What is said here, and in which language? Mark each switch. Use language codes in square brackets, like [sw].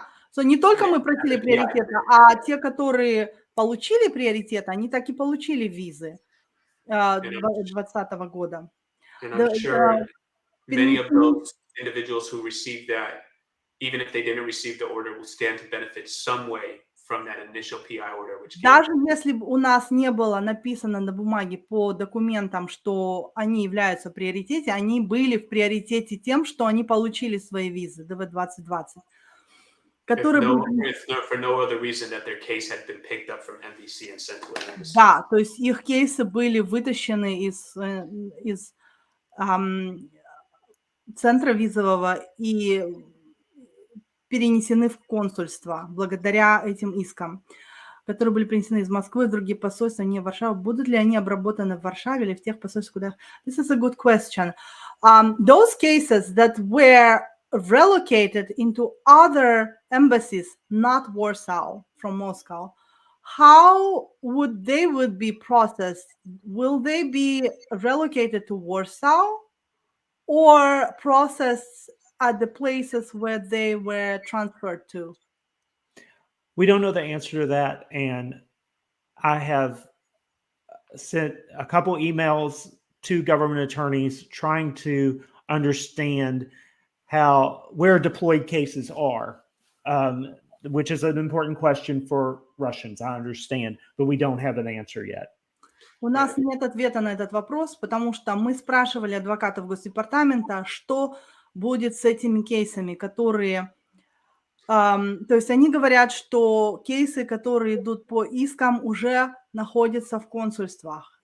[ru] So не только мы просили приоритеты, а те, которые получили приоритет, они так и получили визы 2020 года. [en] And I'm sure many of those individuals who received that, even if they didn't receive the order, will stand to benefit some way from that initial PI order. Which [ru] даже если бы у нас не было написано на бумаге по документам, что они являются в приоритете, они были в приоритете тем, что они получили свои визы ДВ-2020. [en] For no other reason that their case had been picked up from NBC and sent to an embassy. [ru] Да, то есть их кейсы были вытащены из центра визового и перенесены в консульство благодаря этим искам, которые были принесены из Москвы в другие посольства, не в Варшаву. Будут ли они обработаны в Варшаве или в тех посольствах, куда... [en] This is a good question. Those cases that were relocated into other embassies, not Warsaw, from Moscow, how would they be processed? Will they be relocated to Warsaw or processed at the places where they were transferred to? We don't know the answer to that, and I have sent a couple emails to government attorneys trying to understand where deployed cases are, which is an important question for Russians, I understand, but we don't have an answer yet. [ru] У нас нет ответа на этот вопрос, потому что мы спрашивали адвокатов Госдепартамента, что будет с этими кейсами, которые... то есть они говорят, что кейсы, которые идут по искам, уже находятся в консульствах.